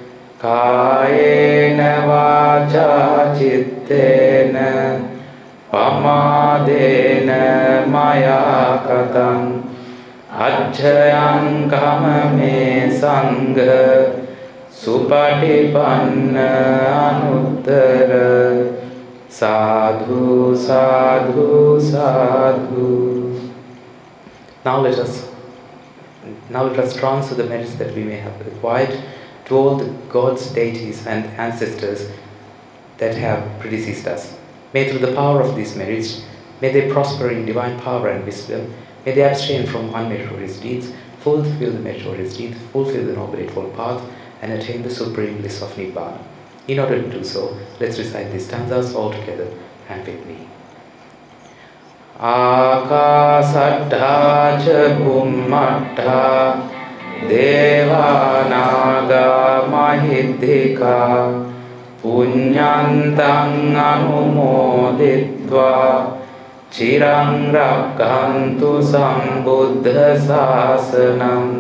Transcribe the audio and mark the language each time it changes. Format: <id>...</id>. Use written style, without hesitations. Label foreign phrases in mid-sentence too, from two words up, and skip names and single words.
<pi>Kayena vacha cittena pamadena maya katang ajjayang kamame sangha supatipanna anuttara. Sadhu, sadhu, sadhu.</pi> <en>Now let us transfer the merits that we may have acquired to all the gods, deities, and ancestors that have predeceased us. May through the power of these merits, may they prosper in divine power and wisdom. May they abstain from unmeritorious deeds, fulfill the meritorious deeds, fulfill the Noble Eightfold Path, and attain the supreme bliss of Nibbana. In order to do so, let's recite these stanzas all together and with me.</en> <pi>Akasaddha ca bhummattha devanaga mahiddhika punyantang anumoditva chirang rakkhantu sambuddha sasanam.</pi>